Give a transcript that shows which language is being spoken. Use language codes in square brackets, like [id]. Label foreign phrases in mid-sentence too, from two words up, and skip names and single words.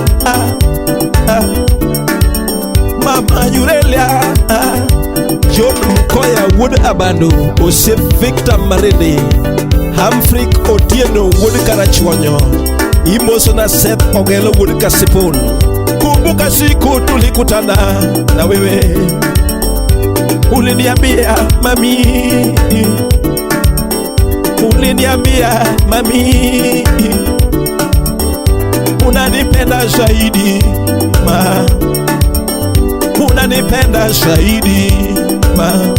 [luo] Mama Aurelia, John Mkoya Wood Abando, Osef Victor Marede, Amfrik Otieno wuod Karachuonyo, imoso na Seth Ogelo wuod Kasipul. [sw] Kumbuka siku tulikutana na wewe, uliniambia mami, uliniambia mami, unanipenda zaidi ma, unanipenda zaidi ma.